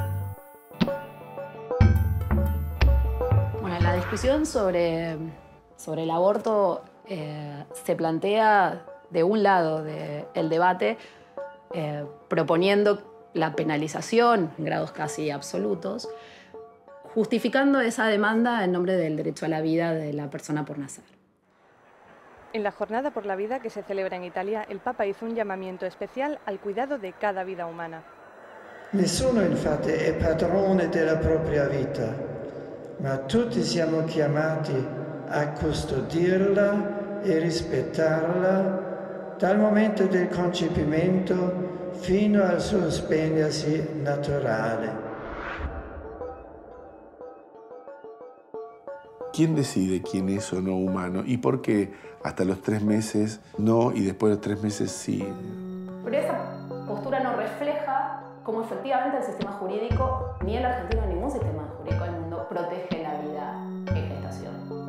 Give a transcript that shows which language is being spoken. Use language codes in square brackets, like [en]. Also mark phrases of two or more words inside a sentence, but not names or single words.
[es] Bueno, la discusión sobre el aborto se plantea de un lado del debate proponiendo la penalización en grados casi absolutos, justificando esa demanda en nombre del derecho a la vida de la persona por nacer. En la Jornada por la Vida que se celebra en Italia, el Papa hizo un llamamiento especial al cuidado de cada vida umana. [it] Nessuno infatti è padrone della propria vita, ma tutti siamo chiamati a custodirla e rispettarla dal momento del concepimento fino al suo spegnersi naturale. [es] ¿Quién decide quién es o no humano? ¿Y por qué hasta los 3 meses no y después de los 3 meses sí? Pero esa postura no refleja cómo efectivamente el sistema jurídico, ni el argentino ni ningún sistema jurídico del mundo, protege la vida en gestación.